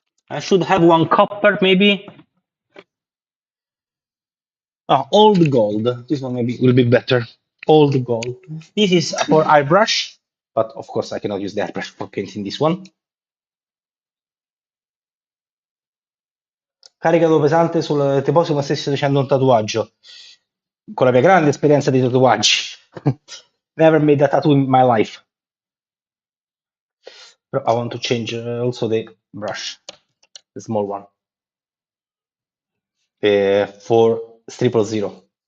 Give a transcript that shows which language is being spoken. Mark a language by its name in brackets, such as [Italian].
[English] I should have one copper maybe. Old gold. This one maybe will be better. Old gold. This is for airbrush, but of course I cannot use the airbrush for painting this one. [Italian] Caricato pesante sul tipo come se stessi facendo un tatuaggio. Con la mia grande esperienza di tatuaggi. [English] Never made a tattoo in my life. But I want to change also the brush, the small one. For 000.